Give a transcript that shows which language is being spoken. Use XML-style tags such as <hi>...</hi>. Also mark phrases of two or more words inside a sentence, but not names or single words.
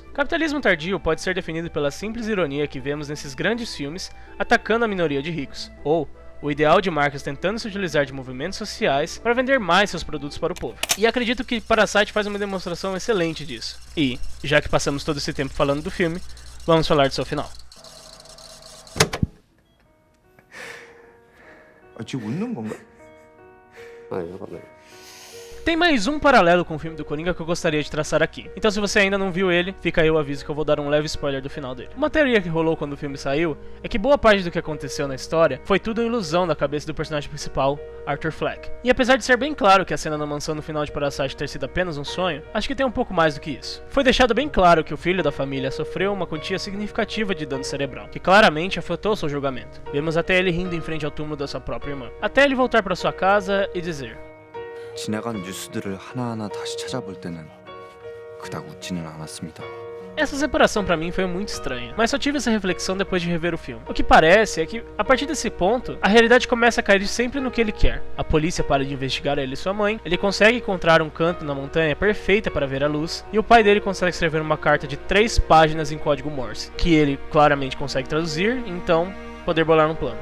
<pt>Capitalismo tardio pode ser definido pela simples ironia que vemos nesses grandes filmes atacando a minoria de ricos, ou o ideal de marcas tentando se utilizar de movimentos sociais para vender mais seus produtos para o povo. E acredito que Parasite faz uma demonstração excelente disso. E, já que passamos todo esse tempo falando do filme, vamos falar do seu final.</pt> <ko>지금 웃는 건가?</ko> <pt>Tem mais um paralelo com o filme do Coringa que eu gostaria de traçar aqui. Então se você ainda não viu ele, fica aí o aviso que eu vou dar um leve spoiler do final dele. Uma teoria que rolou quando o filme saiu é que boa parte do que aconteceu na história foi tudo ilusão da cabeça do personagem principal, Arthur Fleck. E apesar de ser bem claro que a cena na mansão no final de Parasite ter sido apenas um sonho, acho que tem um pouco mais do que isso. Foi deixado bem claro que o filho da família sofreu uma quantia significativa de dano cerebral, que claramente afetou seu julgamento. Vemos até ele rindo em frente ao túmulo da sua própria irmã. Até ele voltar para sua casa e dizer:</pt> <ko>지나간 뉴스들을 하나하나 다시 찾아볼 때는 그닥 웃지는 않았습니다.</ko> <pt>Essa separação pra mim foi muito estranha, mas só tive essa reflexão depois de rever o filme. O que parece é que, a partir desse ponto, a realidade começa a cair sempre no que ele quer. A polícia para de investigar ele e sua mãe, ele consegue encontrar um canto na montanha perfeita para ver a luz, e o pai dele consegue escrever uma carta de 3 páginas em código Morse, que ele claramente consegue traduzir, então poder bolar um plano.</pt>